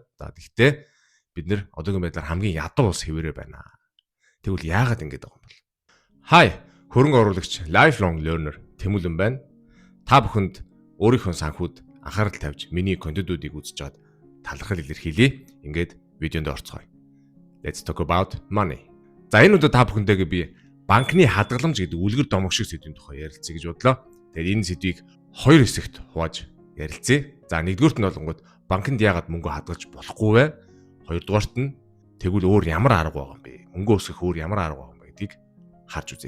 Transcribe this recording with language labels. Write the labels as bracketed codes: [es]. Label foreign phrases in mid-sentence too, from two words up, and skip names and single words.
[mn] За тэгтээ бид нэр одоогийн байдлаар хамгийн ядуу улс хэвээрээ байна. Тэгвэл яагаад ингэж байгаа юм бол? Хай, хөрөнгө оруулагч Lifelong Learner Тэмүүлэн байна. Та бүхэнд өөрийнхөө санхүүд анхаарал тавьж миний контентуудыг үзэж чад талархал илэрхийлье. Ингээд видеонд орцгоё. [en] Let's talk about money. [mn] За энэ удаа та бүхэндээ би банкны хадгаламж гэдэг үлгэр домог шиг сэдвийн тухай ярилцъя гэж бодлоо. Тэгэхээр энэ сэдвийг хоёр хэсэгт хувааж ярилцъя. За нэгдүгürt нь болонгод банкнд яагаад мөнгө хадгалж болохгүй вэ? Хоёрдугаарт нь тэгвэл өөр ямар арга байгаа юм бэ? Мөнгө өсгөх өөр ямар арга байгаа юм бэ гэдгийг харж үзье.